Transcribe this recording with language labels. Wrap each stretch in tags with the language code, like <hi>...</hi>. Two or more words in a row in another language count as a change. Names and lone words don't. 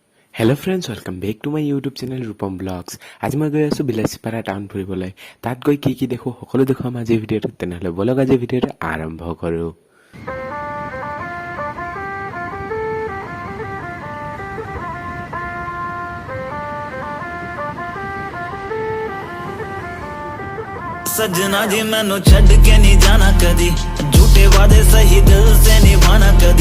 <en>Hello friends, welcome back to my YouTube channel Rupam Blogs.</en> <as>আজি মই গৈ আছোঁ বিলাচীপাৰা টাউন ফুৰিবলৈ। তাত গৈ কি কি দেখোঁ সকলো দেখুৱাম আজিৰ ভিডিঅ'টোত। তেনেহ'লে ব'লক আজিৰ ভিডিঅ'টো আৰম্ভ কৰোঁ।</as> <pa>ਸਜਨਾ ਜੀ ਮੈਨੂੰ ਛੱਡ ਕੇ ਨਹੀਂ ਜਾਣਾ ਕਦੀ, ਝੂਠੇ ਵਾਦੇ ਸਹੀ ਦਿਲ ਸੇ ਨਿਭਾਣਾ ਕਦੀ,</pa>